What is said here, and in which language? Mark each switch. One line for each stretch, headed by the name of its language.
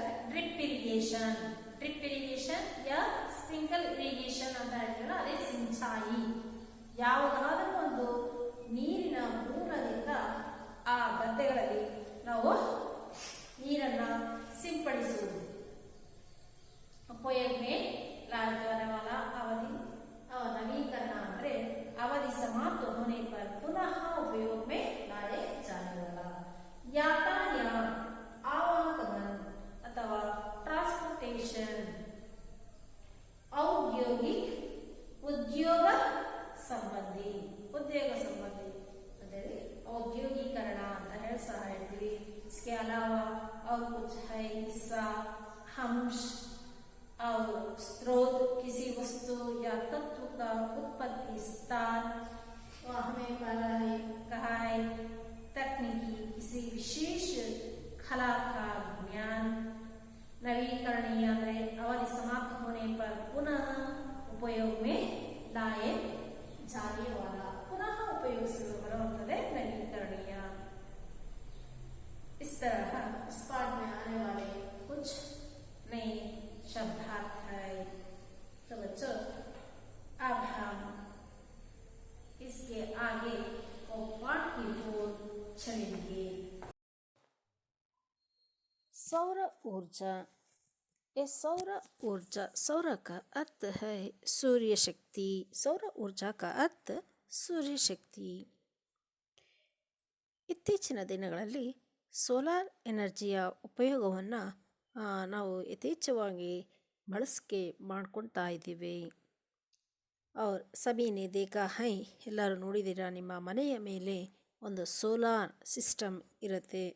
English: Drip irrigation. Drip irrigation या sprinkle irrigation
Kannada: ಅಂತ ಹೇಳ್ತೀವಲ್ಲ, ಅದೇ ಸಿಂಚಾಯಿ. ಯಾವುದಾದರೂ ಒಂದು ನೀರಿನ ಮೂಲದಿಂದ ಆ ಗದ್ದೆಗಳಲ್ಲಿ ನಾವು ನೀರನ್ನು ಸಿಂಪಡಿಸುವುದು.
Hindi: उपयोग में लाया जाने वाला अवधि और नवीकरण ಅಂದರೆ अवधि समाप्त होने पर पुनः उपयोग में लाए जाने वाला. यातायात, आवागमन
Kannada: ಅಥವಾ ಟ್ರಾನ್ಸ್ಪೋರ್ಟೇಷನ್.
Hindi: औद्योगिक, उद्योग संबंधी. उद्योग संबंधी
Kannada: ಅಂದರೆ औद्योगिकरण ಅಂತ ಹೇಳಿ ಸಹ ಹೇಳ್ತೀವಿ.
Hindi: इसके अलावा और कुछ है हिस्सा, अंश और स्रोत किसी वस्तु या तत्व का उत्पत्ति स्थान. हमें कहा है तकनीकी किसी विशेष कला का ज्ञान. नवीकरणीय ಅಂದರೆ अवधि समाप्त होने पर पुनः उपयोग में लाए जाने वाला. पुनः उपयोग बरुತ್ತದೆ नवीकरणीय. इस तरह इस पाठ में आने वाले कुछ नए शब्दार्थ है. तो बच्चों अब हम इसके आगे और पाठ की ओर चलेंगे. सौर ऊर्जा. ये सौर ऊर्जा, सौर का अर्थ है सूर्य शक्ति. सौर ऊर्जा का अर्थ सूर्य शक्ति.
Kannada: ಇತ್ತೀಚಿನ ದಿನಗಳಲ್ಲಿ ಸೋಲಾರ್ ಎನರ್ಜಿಯ ಉಪಯೋಗವನ್ನು ನಾವು ಯಥೇಚ್ಛವಾಗಿ ಬಳಸಿಕೆ ಮಾಡ್ಕೊಳ್ತಾ ಇದ್ದೀವಿ.
Hindi: और सभी ने देखा है,
Kannada: ಎಲ್ಲರೂ ನೋಡಿದ್ದೀರಾ, ನಿಮ್ಮ ಮನೆಯ ಮೇಲೆ ಒಂದು ಸೋಲಾರ್ ಸಿಸ್ಟಮ್ ಇರುತ್ತೆ.